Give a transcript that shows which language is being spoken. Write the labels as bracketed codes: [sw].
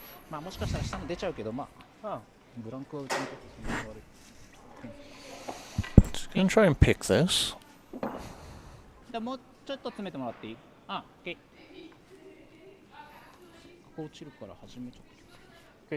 [ja] まあもしかしたら下も出ちゃうけど、まあ、ブランクはうちにとってそんなに悪い。 [en] Just gonna try and pick this. [ja] じゃあもうちょっと詰めてもらっていい？あ、OK。ここ落ちるから始めちゃって。